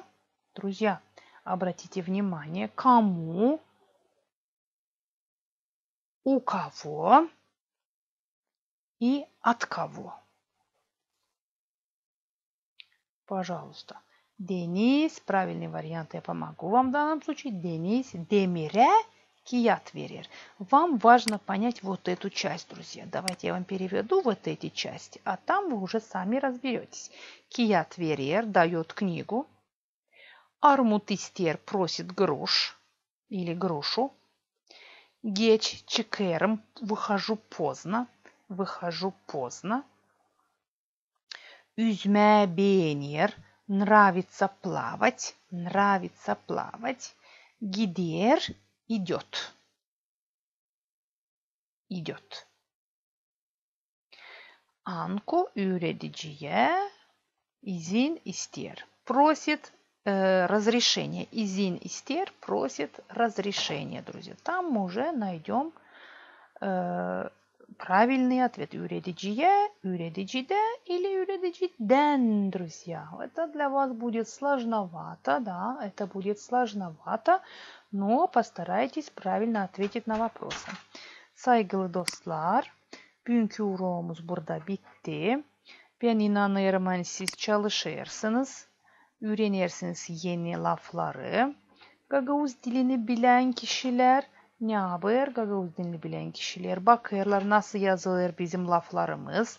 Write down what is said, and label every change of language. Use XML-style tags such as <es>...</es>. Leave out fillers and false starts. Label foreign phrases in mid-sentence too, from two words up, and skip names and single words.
<ru>Друзья, обратите внимание, кому, у кого и от кого. Пожалуйста. Deniz, правильный вариант, я помогу вам в данном случае.</ru> <gag>Deniz, Demir'e kağıt verir.</gag> <ru>Вам важно понять вот эту часть, друзья. Давайте я вам переведу вот эти части, а там вы уже сами разберетесь.</ru> <gag>Kağıt verir</gag> <ru>дает книгу.</ru> <gag>Armut ister</gag> <ru>просит грош или грушу.</ru> <gag>Geç çıkarım,</gag> <ru>выхожу поздно. Выхожу поздно.</ru> <gag>Yüzme beğenir.</gag> <ru>Нравится плавать. Нравится плавать. Gider идет. İdiot.</ru> <gag>Anko öğreticiye izin ister.</gag> <ru>Просит разрешение.</ru> <gag>Izin ister,</gag> <ru>просит разрешение, друзья. Там мы уже найдем правильный ответ.</ru> <gag>Öğreticiye, öğreticide или öğreticiden, друзья.</gag> <ru>Это для вас будет сложновато, да, это будет сложновато, но постарайтесь правильно ответить на вопросы.</ru> <gag>Saygılı dostlar, bugünkü uğurumuz burada bitti. Ben inanıyorum hani siz çalışırsınız, öğrenirsiniz yeni lafları. Gagavuz dilini bilen kişiler ne yapar? Gagavuz dilini bilen kişiler bakarlar nasıl yazılır bizim laflarımız.</gag>